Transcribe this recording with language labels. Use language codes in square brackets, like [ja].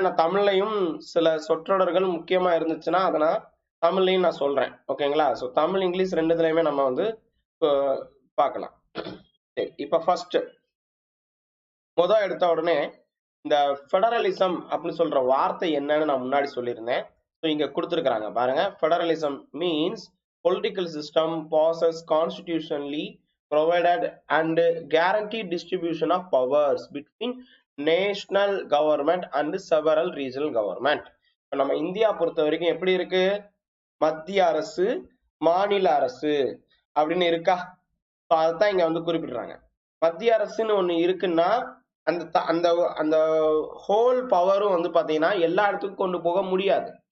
[ta] நான் தமிழ்லையும் சில சொற்றொடர்கள் முக்கியமா இருந்துச்சுன்னா அதை நான் தமிழ்லையும் நான் சொல்றேன். ஓகேங்களா? ஸோ தமிழ் இங்கிலீஷ் ரெண்டுத்துலயுமே நம்ம வந்து பார்க்கலாம். சரி, இப்ப ஃபர்ஸ்ட் எடுத்த உடனே இந்த ஃபெடரலிசம் அப்படின்னு சொல்ற வார்த்தை என்னன்னு நான் முன்னாடி சொல்லியிருந்தேன். ஸோ இங்க கொடுத்துருக்காங்க பாருங்க. [en] Federalism means political system possesses constitutionally provided and guaranteed distribution of powers between national government and several regional government. [ta] இப்ப நம்ம இந்தியா பொறுத்த வரைக்கும் எப்படி இருக்கு? மத்திய அரசு, மாநில அரசு அப்படின்னு இருக்கா? அதான் இங்க வந்து குறிப்பிடுறாங்க. மத்திய அரசுன்னு ஒண்ணு இருக்குன்னா அந்த அந்த அந்த ஹோல் பவரும் வந்து பாத்தீங்கன்னா எல்லா இடத்துக்கும் கொண்டு போக முடியாது.